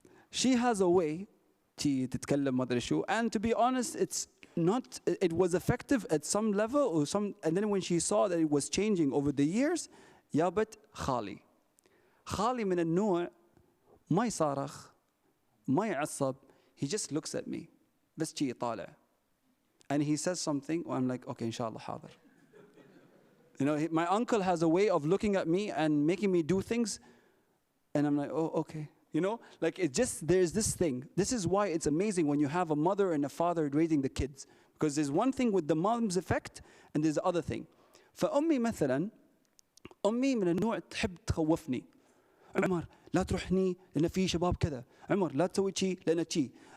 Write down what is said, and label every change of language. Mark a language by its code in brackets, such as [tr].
[en] She has a way [ar] تتكلم مدري شو, [en] and to be honest, it's not. It was effective at some level or some, and then when she saw that it was changing over the years, [ar] جابت خالي. خالي من النوع ما يصارخ, ما يعصب. [en] He just looks at me. [ar] بس شي طالع. [en] And he says something, and I'm like, okay, inshallah, [ar] حاضر. [en] You know, my uncle has a way of looking at me and making me do things, and I'm like, oh, okay. You know, like it just, there's this thing. This is why it's amazing when you have a mother and a father raising the kids. Because there's one thing with the mom's effect, and there's the other thing. [ar] فأمي مثلا, أمي من النوع تحب تخوفني. عمر لا تروح هني لأن في شباب كذا. عمر لا تسوي شيء لأن شيء.